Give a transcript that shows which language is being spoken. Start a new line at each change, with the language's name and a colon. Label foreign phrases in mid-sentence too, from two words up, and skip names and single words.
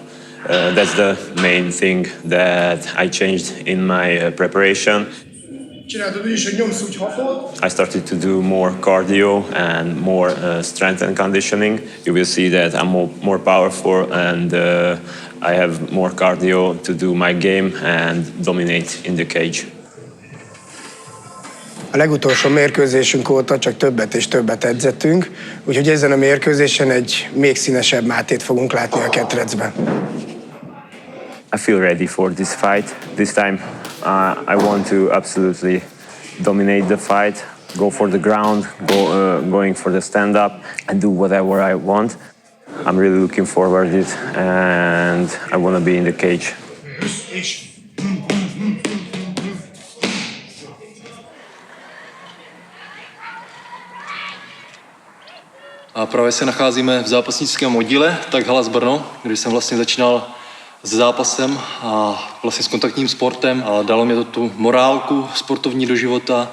English: That's the main thing that I changed in my preparation. I started to do more cardio and more strength and conditioning. You will see that I'm more powerful and I have more cardio to do my game and dominate in the cage.
Hungarian: A legutolsó mérkőzésünk óta csak többet és többet edzettünk, úgyhogy ezen a mérkőzésen egy még színesebb Mátét fogunk látni a ketrecben.
English: I feel ready for this fight. This time I want to absolutely dominate the fight, go for the ground, going for the stand-up and do whatever I want. I'm really looking forward to it and I want to be in the cage.
Czech: A právě se nacházíme v zápasnickém oddíle, tak Halas Brno, kde jsem vlastně začínal s zápasem a vlastně s kontaktním sportem a dalo mě to tu morálku sportovní do života.